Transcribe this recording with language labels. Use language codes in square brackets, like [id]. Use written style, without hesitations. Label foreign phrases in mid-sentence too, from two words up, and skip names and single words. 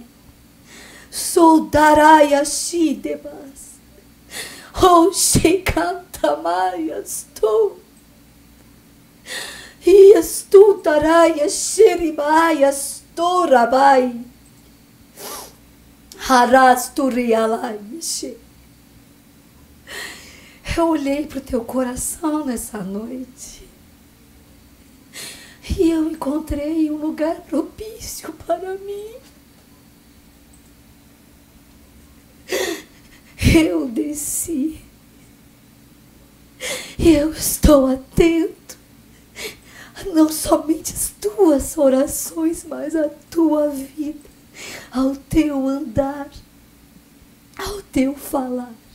[pt] Soldaraias shidebas. Oshekantamaias to. Ias tutaraias xeribaias torabai. Harasturialaixe. Eu olhei para o teu coração nessa noite e eu encontrei um lugar propício para mim. Eu desci e eu estou atento a não somente as tuas orações, mas a tua vida, ao teu andar, ao teu falar.